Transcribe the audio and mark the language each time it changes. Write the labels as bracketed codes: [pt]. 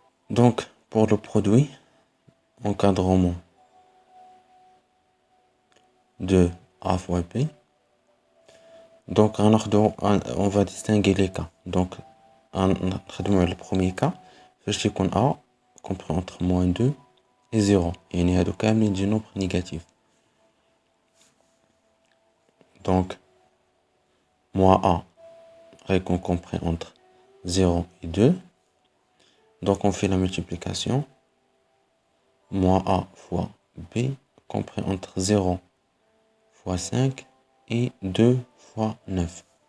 [fr] Donc pour le produit, encadrement de A fois B. Donc on va distinguer les cas. Donc le premier cas, [ar] فاش يكون [fr] A compris entre moins 2 et 0. [ar] يعني هادو كاملين دي [fr] nombres négatifs. Donc moins A compris entre 0 et 2. Donc on fait la multiplication. Moins A fois B compris entre 0 fois 5 et 2 fois 9.